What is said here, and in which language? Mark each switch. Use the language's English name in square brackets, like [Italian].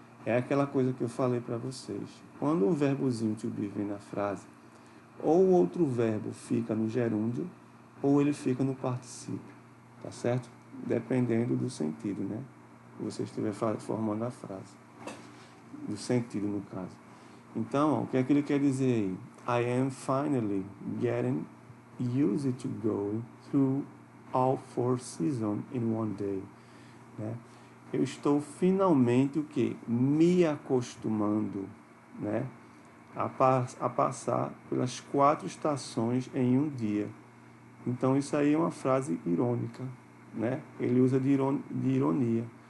[Portuguese] É aquela coisa que eu falei para vocês. Quando um verbozinho to be vem na frase, ou o outro verbo fica no gerúndio, ou ele fica no particípio, tá certo? Dependendo do sentido, né? Que você estiver formando a frase. Do sentido, no caso. Então, ó, o que é que ele quer dizer aí? [English] I am finally getting used to go through all 4 seasons in one day. [Portuguese] Né? Eu estou finalmente o quê? Me acostumando, né? A passar pelas 4 estações em um dia. Então, isso aí é uma frase irônica, né? Ele usa de ironia.